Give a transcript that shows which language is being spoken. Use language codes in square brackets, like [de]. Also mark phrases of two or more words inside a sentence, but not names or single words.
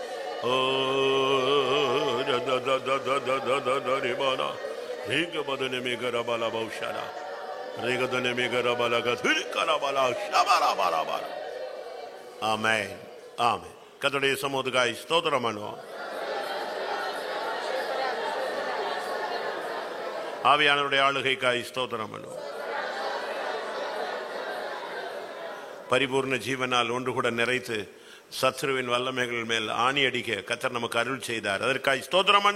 [en] Oh, da da da da da da da da da ribana. Riga badane megara bala baushana. Riga dane megara bala katudi karabala shabala bala bala. Amen. Amen. [ta] கர்த்தருடைய சமூகத்துக்காய் ஸ்தோத்திரம் பண்ணுவோம். ஆவியானவருடைய ஆளுகைக்காய் ஸ்தோத்திரம் பண்ணுவோம். பரிபூர்ண ஜீவனால் ஒன்று கூட நிறைத்து சத்ருவின் வல்லமைகள் மேல் ஆணி அடிக்க கர்த்தர் நமக்கு அருள் செய்தார்.